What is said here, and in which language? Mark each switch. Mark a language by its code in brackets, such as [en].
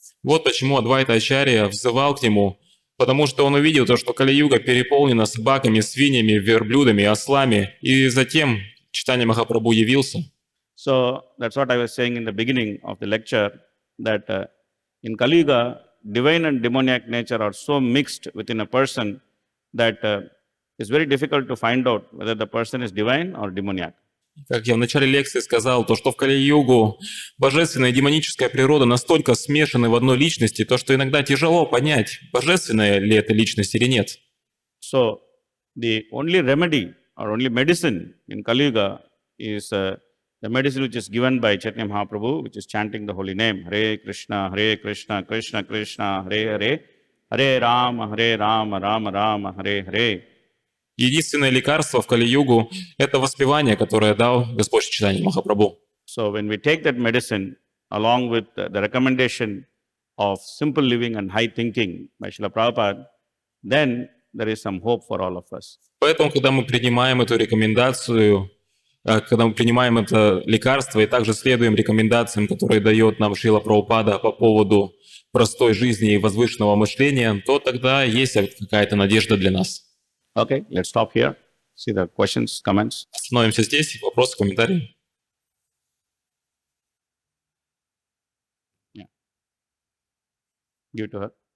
[ru] Вот почему Адвайта Ачарья взывал к нему, потому что он увидел то, что Кали-юга переполнена собаками, свиньями, верблюдами, ослами, и затем Чайтанья Махапрабху явился. [en] So that's what I was saying in the beginning of the lecture, that in Kali Yuga, divine and demoniac nature are so mixed within a person that it's very difficult to find out whether the person is divine or demoniac. [ru] Как я в начале лекции сказал, то, что в Кали-югу божественная и демоническая природа настолько смешаны в одной личности, то, что иногда тяжело понять, божественная ли эта личность или нет. [en] So the only remedy or only medicine in Kali Yuga is the medicine which is given by Chaitanya Mahaprabhu, which is chanting the holy name, Hare Krishna, Krishna Krishna, Hare Hare, Hare Rama, Rama Rama, Hare Hare. [ru] Единственное лекарство в Кали-югу – это воспевание, которое дал Господь Чайтанья Махапрабху. [en] So when we take that medicine along with the recommendation of simple living and high thinking by Srila Prabhupada, then there is some hope for all of us. [ru] Поэтому, когда мы принимаем эту рекомендацию когда мы принимаем это лекарство и также следуем рекомендациям, которые дает нам Шрила Прабхупада по поводу простой жизни и возвышенного мышления, то тогда есть какая-то надежда для нас. [en] Okay, let's stop here. See the questions, comments. [ru] Остановимся здесь. Вопросы, комментарии. [en] Yeah. Give it to her.